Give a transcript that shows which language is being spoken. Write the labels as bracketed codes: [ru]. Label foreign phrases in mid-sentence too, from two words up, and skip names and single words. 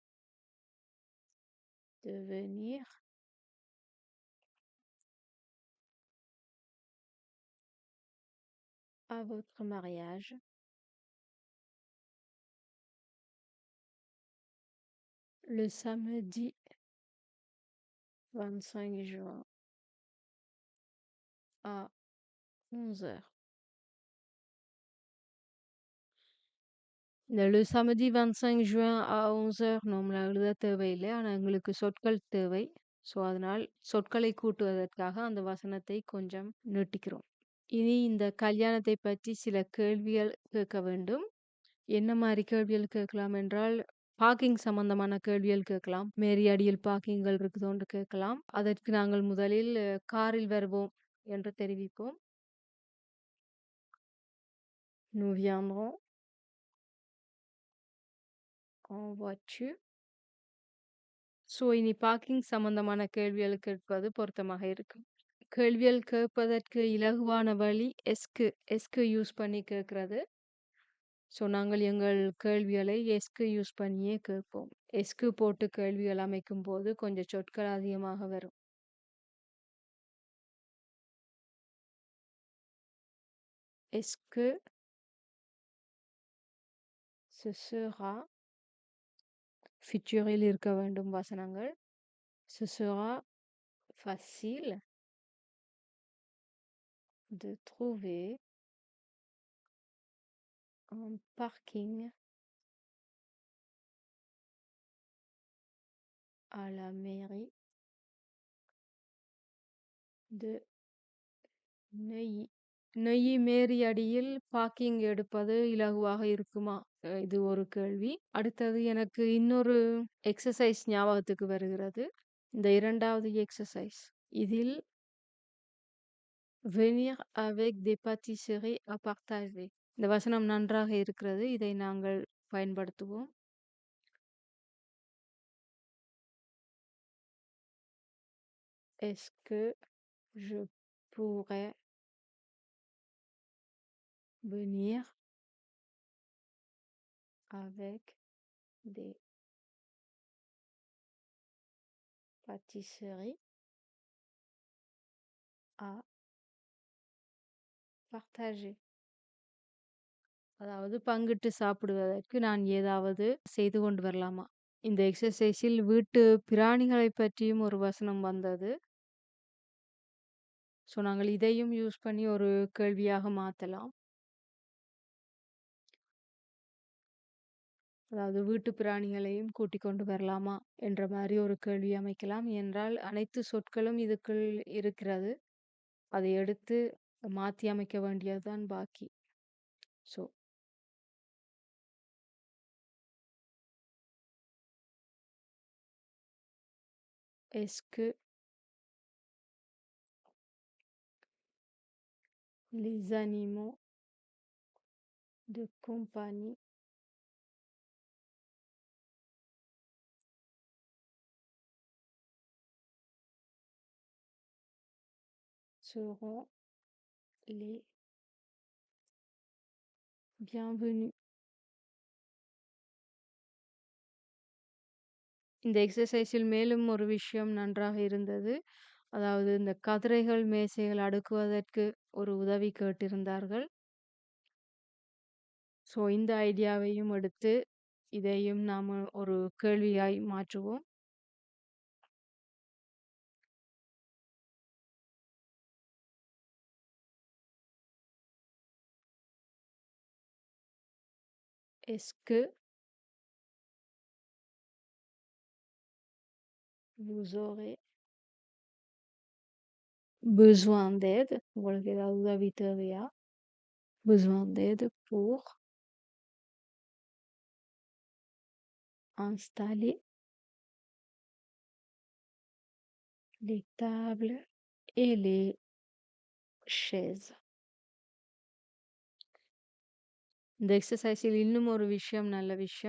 [fr] de venir à votre mariage le samedi 25 juin à 11h. [ta] இந்த [fr] le samedi 25 juin à 11h [ta] நம்மள எழுத தேவையில்லை. ஆனால் எங்களுக்கு சொற்கள் தேவை. ஸோ அதனால் சொற்களை கூட்டுவதற்காக அந்த வசனத்தை கொஞ்சம் நீட்டிக்கிறோம். இனி இந்த கல்யாணத்தை பற்றி சில கேள்விகள் கேட்க வேண்டும். என்ன மாதிரி கேள்விகள் கேட்கலாம் என்றால் பார்க்கிங் சம்பந்தமான கேள்விகள் கேட்கலாம். மேரியடியில் பார்க்கிங்கள் இருக்குதோன்று கேட்கலாம். அதற்கு நாங்கள் முதலில் காரில் வருவோம் என்று தெரிவிப்போம். [fr] Nous viendrons en voiture. [ta] ஸோ இனி பார்க்கிங் சம்பந்தமான கேள்விகள் கேட்பது பொருத்தமாக இருக்கும். கேள்விகள் கேட்பதற்கு இலகுவான வழி எஸ்க்கு யூஸ் பண்ணி கேட்கறது. ஸோ நாங்கள் எங்கள் கேள்விகளை எஸ்க்கு யூஸ் பண்ணியே கேட்போம். எஸ்க்கு போட்டு கேள்விகள் அமைக்கும் போது கொஞ்சம் சொற்கள் அதிகமாக வரும். எஸ்க்கு [fr] ce sera [ta] ஃபியூச்சரில் இருக்க வேண்டும் வசனங்கள். [fr] Ce sera facile de trouver un parking à la mairie de நெய். [ta] நெய் மேரி அடியில் பார்க்கிங் எடுப்பது இலகுவாக இருக்குமா? இது ஒரு கேள்வி. அடுத்தது எனக்கு இன்னொரு எக்ஸர்சைஸ் ஞாபகத்துக்கு வருகிறது. இந்த 2வது எக்ஸர்சைஸ். இதில் [fr] venir avec des pâtisseries à partager. [ta] இந்த வசனம் நன்றாக இருக்கிறது. இதை நாங்கள் பயன்படுத்துவோம். [fr] Est-ce que je pourrais venir avec des pâtisseries à partager? [ta] அதாவது பங்கிட்டு சாப்பிடுவதற்கு நான் ஏதாவது செய்து கொண்டு வரலாமா? இந்த எக்ஸர்சைஸில் வீட்டு பிராணிகளைப் பற்றியும் ஒரு வசனம் வந்தது. ஸோ நாங்கள் இதையும் யூஸ் பண்ணி ஒரு கேள்வியாக மாத்தலாம். அதாவது வீட்டு பிராணிகளையும் கூட்டிக் கொண்டு வரலாமா? என்ற மாரி ஒரு கேள்வி அமைக்கலாம். என்றால் அனைத்து சொற்களும் இதுக்குள் இருக்கிறது. அதை எடுத்து மாத்தி அமைக்க வேண்டியது தான் பாக்கி. [fr] ஸோ est-ce que les animaux de compagnie seront les bienvenus? [ta] இந்த எக்ஸர்சைஸில் மேலும் ஒரு விஷயம் நன்றாக இருந்தது. அதாவது இந்த கதிரைகள், மேசைகள் அடுக்குவதற்கு ஒரு உதவி கேட்டிருந்தார்கள். ஸோ இந்த ஐடியாவையும் எடுத்து இதையும் நாம ஒரு கேள்வியாய் மாற்றுவோம். [fr] Est-ce que vous aurez besoin d'aide? [ta] உங்களுக்கு ஏதாவது உதவி தேவையா? [fr] Besoin d'aide pour installer les tables et les chaises. [ta] இந்த எக்ஸர்சைஸில் இன்னும் ஒரு விஷயம், நல்ல விஷயம்.